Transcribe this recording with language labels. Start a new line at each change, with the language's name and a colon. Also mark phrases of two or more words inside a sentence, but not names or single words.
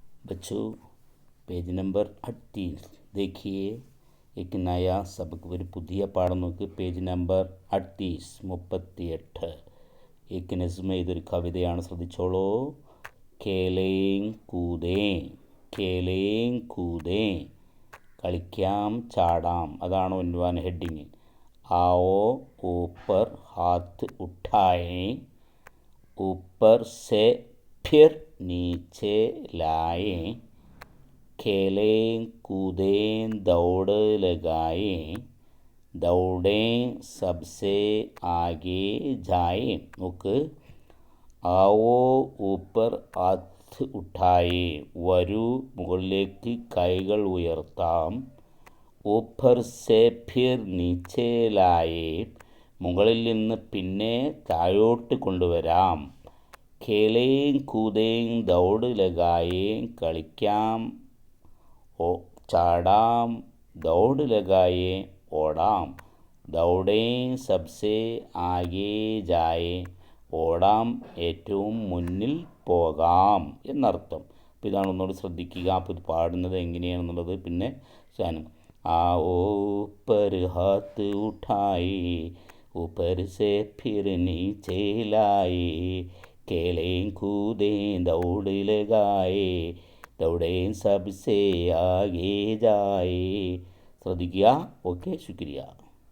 Hindi: बच्चों पेज नंबर 38 देखिए एक नया सबक
Malayalam: ഒരു പുതിയ പാഠം നോക്ക് പേജ് നമ്പർ 38
Hindi: एक नज़्म
Malayalam: ഇതൊരു കവിതയാണ് ശ്രദ്ധിച്ചോളൂ കേലേം കൂതേ കളിക്കാം ചാടാം അതാണ് ഉൻവാൻ ഹെഡിങ്
Hindi: आओ ऊपर हाथ उठाएं ऊपर से फिर नीचे लाएं खेलें कूदें दौड़ लगाएं दौड़ें सबसे आगे जाएं നോക്ക് आओ ऊपर हाथ उठाए
Malayalam: വരൂ മുകളിലേക്ക് കൈകൾ ഉയർത്താം
Hindi: ऊपर से फिर नीचे लाए
Malayalam: മുകളിൽ നിന്ന് പിന്നെ താഴോട്ട് കൊണ്ടുവരാം
Hindi: खेलें कूदें दौड़ लगाएं കളിക്കാം
Malayalam: ചാടാം
Hindi: दौड़ लगाएं
Malayalam: ഓടാം
Hindi: दौड़ें सबसे आगे जाए
Malayalam: ഓടാം ഏറ്റവും മുന്നിൽ പോകാം എന്നർത്ഥം. അപ്പോൾ ഇതാണ് ഒന്നുകൂടി ശ്രദ്ധിക്കുക. അപ്പോൾ ഇത് പാടുന്നത് എങ്ങനെയാണെന്നുള്ളത് പിന്നെ സാധനം
Hindi: आओ ऊपर हाथ उठाए ऊपर से फिर नीचे लाए खेलें कूदें दौड़ लगाए दौड़ें सबसे आगे जाए
Malayalam: ശ്രദ്ധിക്കുക. ഓക്കെ, ശുക്രിയ.